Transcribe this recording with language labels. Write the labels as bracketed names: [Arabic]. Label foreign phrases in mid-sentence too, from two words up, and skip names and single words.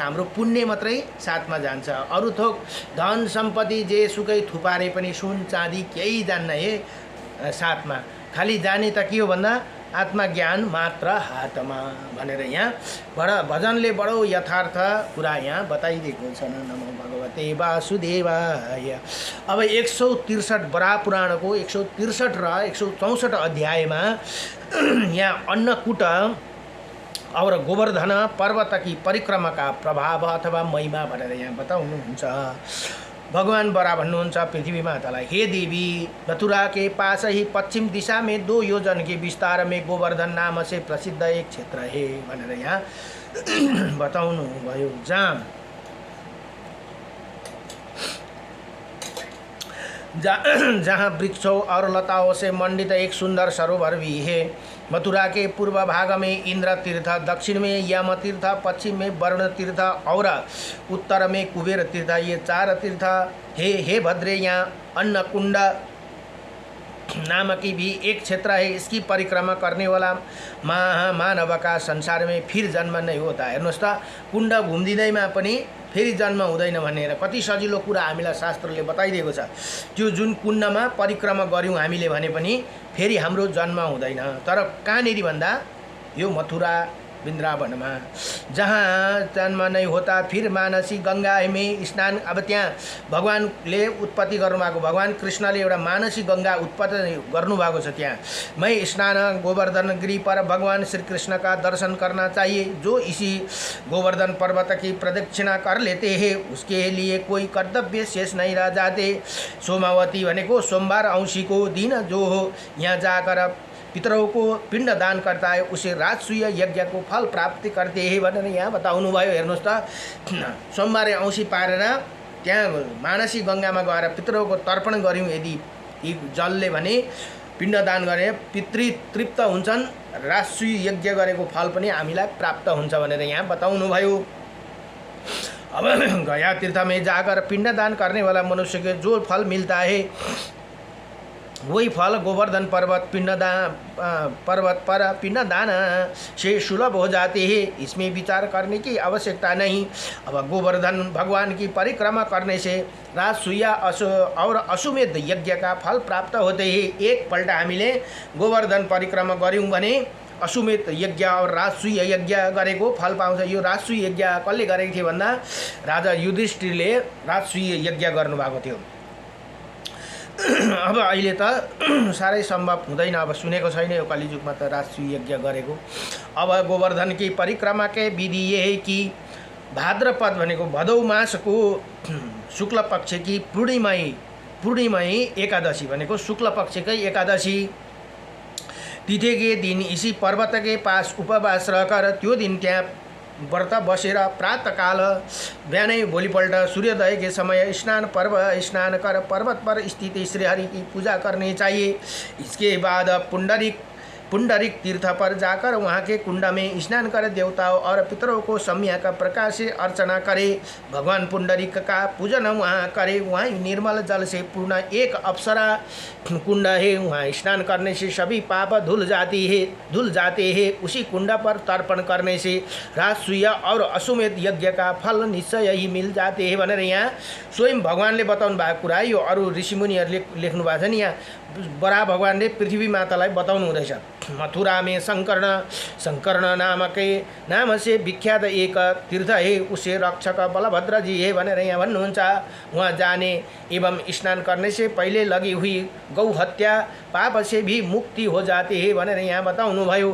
[Nepali] हाम्रो पुण्य मात्रै साथमा जान्छ। अरू थोक धन सम्पत्ति जे सुकै थुपारे पनि सुन चाँदी केही जान्न हे साथमा। खालि जाने त के हो भन्दा आत्मज्ञान मात्र हातमा भनेर यहाँ भजनले बडो यथार्थ कुरा यहाँ बताइदिएको छ। [Sanskrit] नमो भगवते वासुदेवाय। [Nepali] अब 163 वराह पुराणको 163 र 164 अध्यायमा यहाँ [Hindi] अन्नकूट और गोवर्धन पर्वत की परिक्रमा का प्रभाव अथवा महिमा [Nepali] भनेर यहाँ बताउनुहुन्छ। भगवान बरा भन्नुहुन्छ पृथ्वी मातालाई, [Hindi] हे देवी, मथुरा के पास ही पश्चिम दिशा में 2 योजन के विस्तार में गोवर्धन नाम से प्रसिद्ध एक क्षेत्र है [Nepali] भनेर यहाँ बताउनु भयो। [Hindi] जहाँ वृक्षों और लताओं से मंडित एक सुंदर सरोवर भी है। मथुरा के पूर्व भाग में इंद्र तीर्थ, दक्षिण में यम तीर्थ, पश्चिम में वरुण तीर्थ और उत्तर में कुबेर तीर्थ, ये 4 तीर्थ हे भद्रे। यहाँ अन्नकुंड नाम की भी एक क्षेत्र है। इसकी परिक्रमा करने वाला मानव का संसार में फिर जन्म नहीं होता। [Nepali] हेर्नुहोस् त, कुण्ड घुम्दिँदैमा पनि फेरि जन्म हुँदैन भनेर कति सजिलो कुरा हामीलाई शास्त्रले बताइदिएको छ। त्यो जुन कुण्डमा परिक्रमा गऱ्यौँ हामीले भने पनि फेरि हाम्रो जन्म हुँदैन। तर कहाँनिर भन्दा यो मथुरा वृन्दावनमा, [Hindi] जहाँ जन्म नहीं होता। फिर मानसी गंगा में स्नान, [Nepali] अब त्यहाँ भगवानले उत्पत्ति गर्नुभएको, भगवान कृष्णले एउटा मानसी गंगा उत्पत्ति गर्नुभएको छ। [Hindi] त्यहाँ मैं स्नान गोवर्धन गिरी पर भगवान श्री कृष्ण का दर्शन करना चाहिए। जो इसी गोवर्धन पर्वत की प्रदक्षिणा कर लेते हैं उसके लिए कोई कर्तव्य शेष नहीं रह जाते। [Nepali] सोमावती भनेको सोमबार औँसीको दिन जो हो यहाँ [Hindi] जाकर पितरों को पिंड दान करता है उसे राजसूय यज्ञ को फल प्राप्ति करते हैं [Nepali] भनेर यहाँ बताउनु भयो। हेर्नुहोस् त, सोमबारे औँसी पारेर त्यहाँ मानसी गंगामा गएर [Hindi] पितरों को [Nepali] तर्पण गऱ्यौँ यदि यी जलले भने पिण्ड दान गरे पितृ तृप्त हुन्छन्, राजसूय यज्ञ गरेको फल पनि हामीलाई प्राप्त हुन्छ भनेर यहाँ बताउनु भयो। [Hindi] अब गया तीर्थ में जाकर पिंड दान करने वाला मनुष्य के जो फल मिलता है वही फल गोवर्धन पर्वत पर पिंडदान से सुलभ हो जाते हैं। इसमें विचार करने की आवश्यकता नहीं। अब गोवर्धन भगवान की परिक्रमा करने से राजसूय और अश्वमेध यज्ञ का फल प्राप्त होते हैं। [Nepali] एक पल्ट हामीले गोवर्धन परिक्रमा गऱ्यौँ भने अश्वमेध यज्ञ और राजसूय यज्ञ गरेको फल पाउँछ। यो राजसूय यज्ञ कसले गरेको थियो भन्दा राजा युधिष्ठिरले राजसूय यज्ञ गर्नुभएको थियो। अब अहिले त साह्रै सम्भव हुँदैन, अब सुनेको छैन यो कलिजुगमा त राजसूय यज्ञ गरेको। [Hindi] अब गोवर्धन की परिक्रमा के विधि ये है कि भाद्रपद [Nepali] भनेको भदौ मासको [Hindi] शुक्ल पक्ष की पूर्णिमयी एकादशी [Nepali] भनेको शुक्ल पक्षकै एकादशी [Hindi] तिथि के दिन इसी पर्वत के पास उपवास रहकर [Nepali] त्यो दिन त्यहाँ व्रत बसेर [Hindi] प्रातःकाल [Nepali] बिहानै भोलिपल्ट [Hindi] सूर्योदय के समय स्नान कर पर्वत पर स्थित श्रीहरि की पूजा करनी चाहिए। इसके बाद पुंडरिक तीर्थ पर जाकर वहाँ के कुंड में स्नान कर देवताओं और पितरों को सम्यक प्रकार से अर्चना करे। भगवान पुंडरिक का पूजन वहाँ करे। वहाँ निर्मल जल से पूर्ण एक अप्सरा कुंड है। वहाँ स्नान करने से सभी पाप धुल जाते हैं। उसी कुंड पर तर्पण करने से राजसूय और अश्वमेध यज्ञ का फल निश्चय ही मिल जाते हैं [Nepali] भनेर यहाँ स्वयं भगवानले बताउनु भएको कुरा यो अरू ऋषिमुनिहरूले लेख्नु भएको छ नि। यहाँ बरा भगवानले पृथ्वी मातालाई बताउनु हुँदैछ। [Hindi] मथुरा में शंकर्ण नाम से विख्यात एक तीर्थ है, उसे रक्षक बलभद्र जी है [Nepali] भनेर यहाँ भन्नुहुन्छ। [Hindi] वहाँ जाने एवं स्नान करने से पहले लगी हुई गौ हत्या पाप से भी मुक्ति हो जाती है [Nepali] भनेर यहाँ बताउनु भयो।